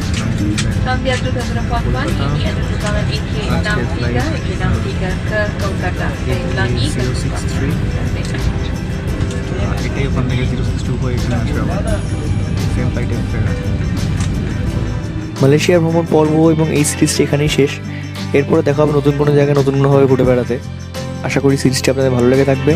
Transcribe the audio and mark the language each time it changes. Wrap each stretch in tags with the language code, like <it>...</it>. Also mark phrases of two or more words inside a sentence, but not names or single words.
<ms>Selamat datang puan-puan, ini adalah penerbangan EK63 ke Kolkata. Saya ulangi ke</ms> <bn>এটাই ওখান থেকে 062 হয়ে এখানে আসবে, আবার সেম ফ্লাইটে ফেরা। মালয়েশিয়ার ভ্রমণ পর্ব এবং এই সিরিজটি এখানেই শেষ। এরপরে দেখা হবে নতুন কোনো জায়গায় নতুন কোনোভাবে ঘুরে বেড়াতে। আশা করি সিরিজটি আপনাদের ভালো লেগে থাকবে।</bn>